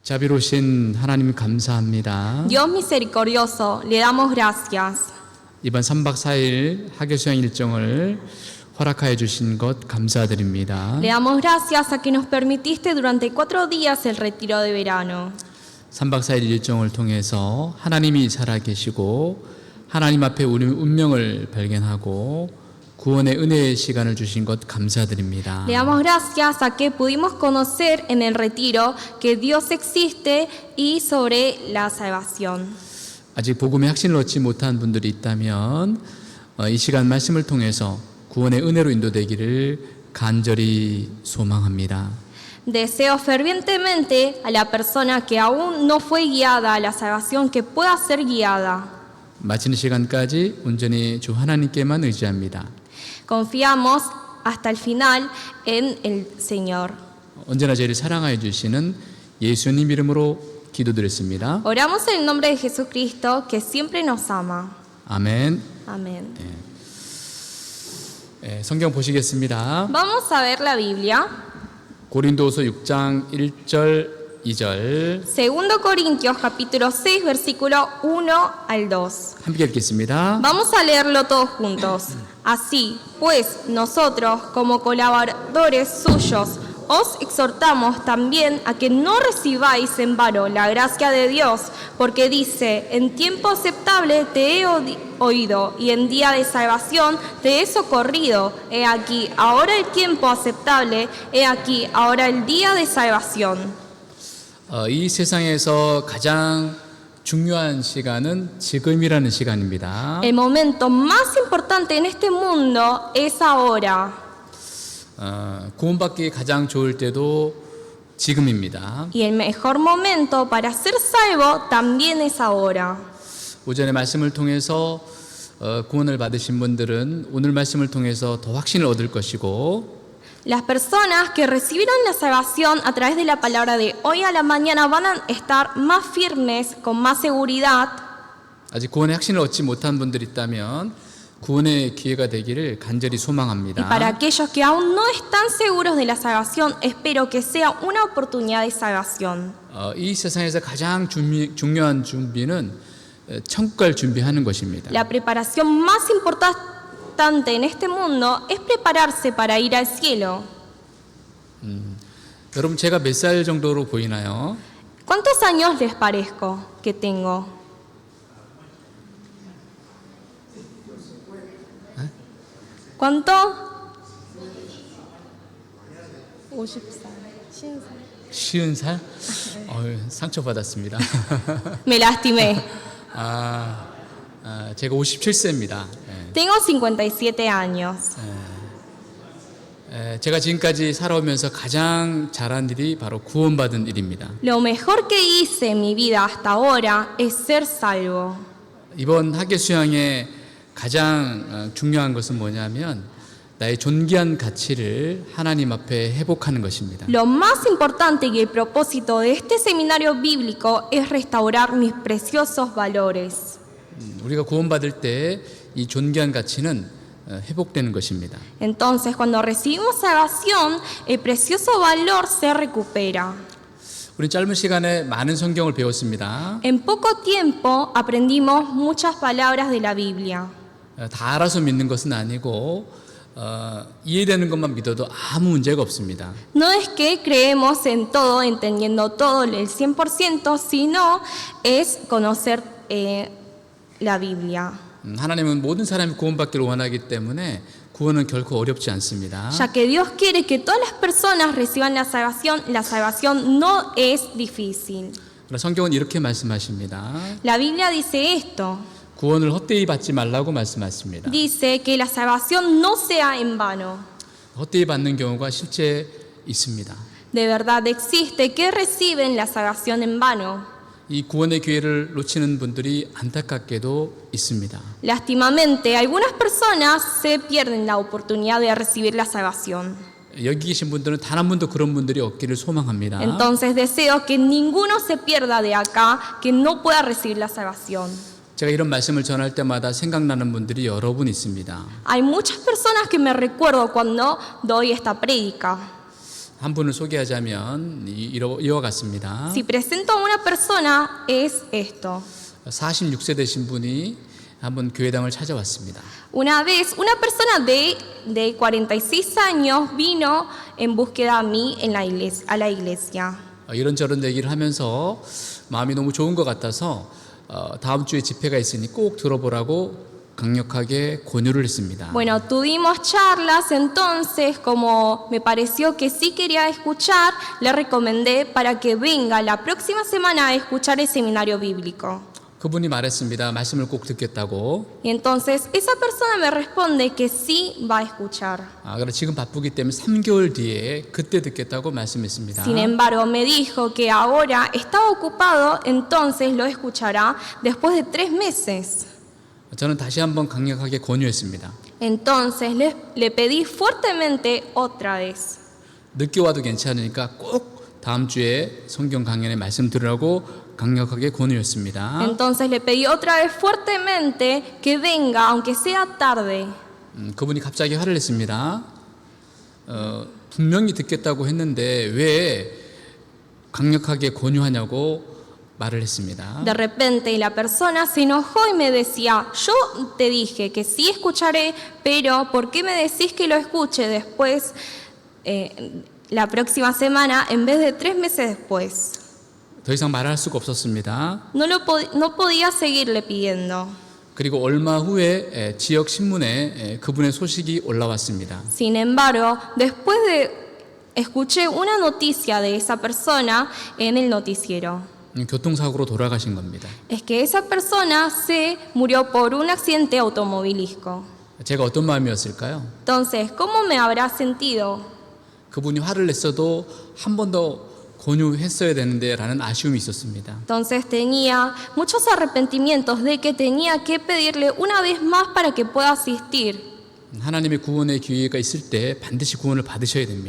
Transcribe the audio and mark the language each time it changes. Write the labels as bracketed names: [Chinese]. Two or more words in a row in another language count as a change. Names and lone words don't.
[Korean] 자비로우신 하나님 감사합니다. [Spanish] Dios misericordioso, le damos gracias. [Korean] 이번 3박 4일 학예수양 일정을 허락하여 주신 것 감사드립니다. [Spanish] Le damos gracias a que nos permitiste durante 4 días el retiro de verano. [Korean] 3박 4일 일정을 통해서 하나님이 살아계시고 하나님 앞에 우리 운명을 발견하고 구원의 은혜의 시간을 주신 것 감사드립니다. [Spanish] Le damos gracias a que pudimos conocer en el retiro que Dios existe y sobre la salvación. [Korean] 아직 복음의 확신을 얻지 못한 분들이 있다면 이 시간 말씀을 통해서 구원의 은혜로 인도되기를 간절히 소망합니다. [Spanish] Deseo fervientemente a la persona que aún no fue guiada a la salvación que pueda ser guiada. [Korean] 마치는 시간까지 온전히 주 하나님께만 의지합니다. [Spanish] Confiamos hasta el final en el Señor. [Korean] 언제나 저희를 사랑하여 주시는 예수님 이름으로 기도드렸습니다. [Spanish] Oramos en el nombre de Jesucristo, que siempre nos ama. [Korean] 아멘. [Spanish] Amén. [Korean] 성경 보시겠습니다. [Spanish] Vamos a ver la Biblia. [Korean] 고린도후서 6장 1절 2절 [Spanish] 2 Corintios capítulo 6, versículo 1 al 2. [Korean] 함께 읽겠습니다. [Spanish] Vamos a leerlo todos juntos. Así, pues, nosotros, como colaboradores suyos, os exhortamos también a que no recibáis en vano la gracia de Dios, porque dice, en tiempo aceptable te he oído, y en día de salvación te he socorrido. He aquí, ahora el tiempo aceptable, he aquí, ahora el día de salvación. [Korean] 이 세상에서 가장 중요한 시간은 지금이라는 시간입니다. [Spanish] El momento más importante en este mundo es ahora. [Korean] 구원받기 가장 좋을 때도 지금입니다. [Spanish] Y el mejor momento para ser salvo también es ahora. [Korean] 오전에 말씀을 통해서 구원을 받으신 분들은 오늘 말씀을 통해서 더 확신을 얻을 것이고 [Spanish] Las personas que recibieron la salvación a través de la palabra de hoy a la mañana van a estar más firmes, con más seguridad. [Korean] 아직 구원의 확신을 얻지 못한 분들이 있다면 구원의 기회가 되기를 간절히 [Spanish] Y [Korean] 소망합니다. [Spanish] para aquellos que aún no están seguros de la salvación, espero que sea una oportunidad de salvación. [Korean] 이 세상에서 가장 중요한 준비는 천국 갈 준비하는 것입니다. [Spanish] La preparación más importante en este mundo es prepararse para ir al cielo. [Korean] 여러분 제가 몇 살 정도로 보이나요? [Spanish] ¿Cuántos años les parezco que tengo? ¿Cuánto? [Korean] 50살. 50살? 상처받았습니다. [Spanish] Me lastimé. [Korean] 제가 57세입니다. [Spanish] Tengo 57 años. [Korean] 제가 지금까지 살아오면서 가장 잘한 일이 바로 구원받은 일입니다. [Spanish] Lo mejor que hice en mi vida hasta ahora es ser salvo. [Korean] 이번 학예 수양의 가장 중요한 것은 뭐냐면 나의 존귀한 가치를 하나님 앞에 회복하는 것입니다. [Spanish] Lo más importante y el propósito de este seminario bíblico es restaurar mis preciosos valores. [Korean] 우리가 구원받을 때 이 존귀한 가치는 회복되는 것입니다. [Spanish] Entonces, cuando recibimos salvación, el precioso valor se recupera. [Korean] 우리 짧은 시간에 많은 성경을 배웠습니다. [Spanish] En poco tiempo aprendimos muchas palabras de la Biblia. [Korean] 다 알아서 믿는 것은 아니고 이해되는 것만 믿어도 아무 문제가 없습니다. [Spanish] No es que creemos en todo, entendiendo todo el 100%, sino es conocer la Biblia. [Korean] 하나님은 모든 사람이 구원받기를 원하기 때문에 구원은 결코 어렵지 않습니다. [Spanish] Ya que Dios quiere que todas las personas reciban la salvación no es difícil. [Korean] 그러나 성경은 이렇게 말씀하십니다. [Spanish] La Biblia dice esto. [Korean] 구원을 헛되이 받지 말라고 말씀하십니다. [Spanish] Dice que la salvación no sea en vano. [Korean] 헛되이 받는 경우가 실제 있습니다. [Spanish] De verdad existe que reciben la salvación en vano. [Korean] 이 구원의 기회를 놓치는 분들이 안타깝게도 있습니다. [Spanish] Lastimamente, algunas personas se pierden la oportunidad de recibir la salvación. [Korean] 여기 계신 분들은 단 한 분도 그런 분들이 없기를 소망합니다. [Spanish] Entonces deseo que ninguno se pierda de acá, que no pueda recibir la salvación. [Korean] 제가 이런 말씀을 전할 때마다 생각나는 분들이 여러 분 있습니다. [Spanish] Hay muchas personas que me recuerdo cuando doy esta prédica. [Korean] 한 분을 소개하자면 이와 같습니다. [Spanish] Si presento a una persona, es esto. [Korean] 46세 되신 분이 한번 교회당을 찾아왔습니다. [Spanish] Una vez, una persona de 46 años vino en búsqueda a mí en la iglesia, a la iglesia. [Korean] 이런저런 얘기를 하면서 마음이 너무 좋은 것 같아서 다음 주에 집회가 있으니 꼭 들어보라고 강력하게 권유를 했습니다. [Spanish] Bueno, tuvimos charlas, entonces, como me pareció que sí quería escuchar, le recomendé para que venga la próxima semana a escuchar el seminario bíblico. [Korean] 그분이 말했습니다. 말씀을 꼭 듣겠다고. [Spanish] Y entonces esa persona me responde que sí va a escuchar. [Korean] 그래 지금 바쁘기 때문에 3개월 뒤에 그때 듣겠다고 말씀했습니다. [Spanish] Sin embargo, me dijo que ahora estaba ocupado, entonces lo escuchará después de 3 meses. [Korean] 저는 다시 한번 강력하게 권유했습니다. [Spanish] Entonces le pedí fuertemente otra vez. [Korean] 늦게 와도 괜찮으니까 꼭 다음 주에 성경 강연에 말씀 들으라고 강력하게 권유했습니다. [Spanish] Entonces le pedí otra vez fuertemente que venga, aunque sea tarde. [Korean] 그분이 갑자기 화를 냈습니다. 분명히 듣겠다고 했는데 왜 강력하게 권유하냐고 말을 했습니다. [Spanish] De repente la persona se enojó y me decía, yo te dije que sí escucharé, pero ¿por qué me decís que lo escuche después, la próxima semana, en vez de 3 meses después? [Korean] 더 이상 말할 수가 없었습니다. [Spanish] No podía seguirle pidiendo. [Korean] 그리고 얼마 후에 지역 신문에 그분의 소식이 올라왔습니다. [Spanish] Sin embargo, después escuché una noticia de esa persona en el noticiero. [Korean] 교통사고로 돌아가신 겁니다. [Spanish] Es que esa persona se murió por un accidente automovilístico. [Korean] 제가 어떤 마음이었을까요? [Spanish] Entonces, ¿cómo me habrá sentido? [Korean] 그분이 화를 냈어도 한 번 더 권유했어야 되는데 라는 아쉬움이 있었습니다. [Spanish] Entonces tenía muchos arrepentimientos de que tenía que pedirle una vez más para que pueda asistir. [Korean] 하나님의 구원의 기회가 있을 때 반드시 구원을 받으셔야 됩니다.